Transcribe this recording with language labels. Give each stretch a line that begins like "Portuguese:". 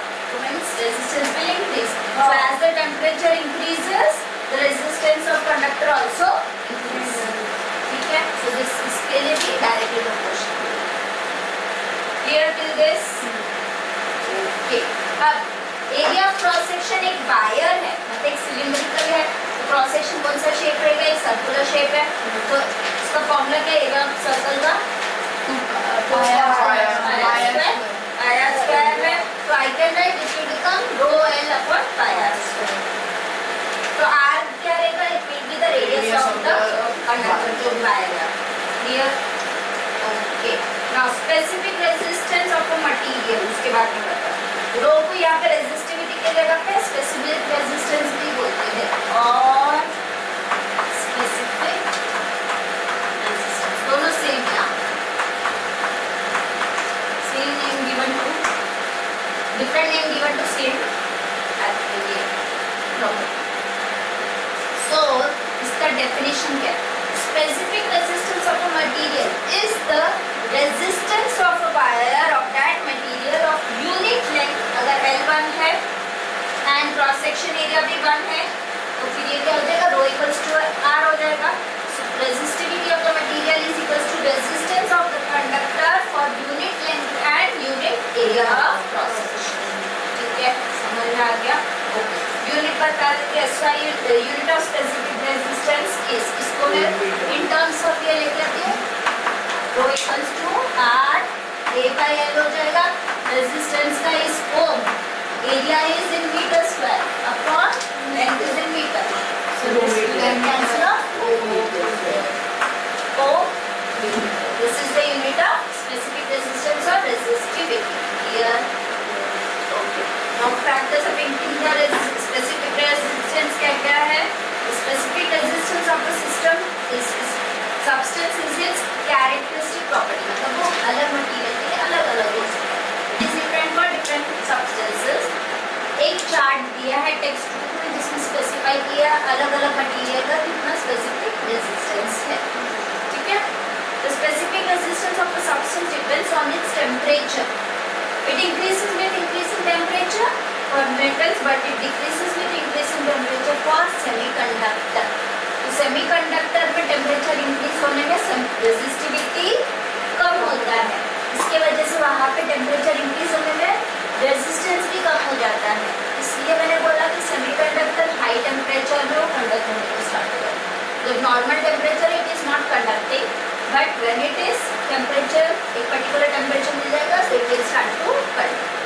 English: So as the temperature increases, the resistance of conductor also increases.
Hindi: ठीक है?
English: So this
Hindi: इसके लिए भी
English: directly proportional. Clear till this? Okay.
Hindi: अब area of cross section एक wire है, मतलब एक सिलिंड्रिकल है, तो क्रॉस सेक्शन कौन सा शेप रहेगा? एक सर्कुलर शेप है, तो इसका फॉर्मूला क्या है? एरिया ऑफ सर्कल का पाया स्क्वायर है, तो
English: I can write it will become rho L upon पाया square.
Hindi: तो आर क्या रहेगा?
English: it will be the radius of the conductor
Hindi: जो पाएगा. Clear? Okay.
English: now specific resistance of a material,
Hindi: उसके बारे में बता. रो को यहाँ पे रेजिस्टिविटी के जगह पे स्पेसिफिक रेजिस्टेंस भी बोलते हैं और स्पेसिफिक रेजिस्टेंस दोनों सेम है.
English: Same name given to different name given to same problem.
Hindi: So इसका definition क्या है?
English: Specific resistance of a material is the resistance of a wire of that material of unit length.
Hindi: अगर L1 है and cross section area भी 1 है, तो फिर ये क्या हो जाएगा?
English: Rho equals to R हो जाएगा. So resistivity of the material is equals to resistance of the conductor for unit length and unit area of cross section.
Hindi: ठीक है? समझ में आ गया? ओके. यूनिट बता देते हैं.
English: SI unit of specific resistance is,
Hindi: इसको मैं इन टर्म्स ऑफ ये लेके आती हूँ.
English: Rho equals to R A by L हो जाएगा. Resistance का is ohm, area is in metre square upon length is in metre. So this will cancel off ohm. This is the unit of specific resistance or resistivity. Here. Okay. Now factors affecting the specific resistance क्या है? The specific resistance of the system is substance is its characteristic property.
Hindi: मतलब वो अलग material के अलग अलग हो सकता है.
English: It is different for different substances.
Hindi: एक चार्ट दिया है टेक्स्ट बुक में जिसमें स्पेसिफाई किया अलग अलग मटेरियल का कितना स्पेसिफिक रेजिस्टेंस है. ठीक है?
English: The specific resistance of a substance depends on its temperature. It increases with increasing temperature for metals, but it decreases with increasing temperature for semiconductor.
Hindi: तो semiconductor में temperature increase होने में resistivity कम होता है. इसके वजह से वहाँ पे temperature increase होने में resistance भी कम हो जाता है. इसलिए मैंने बोला कि semiconductor high temperature में वो conduct होने को start होगा.
English: जब normal temperature it is not conducting. But when it is temperature,
Hindi: एक particular temperature मिल जाएगा,
English: so it will start to conduct.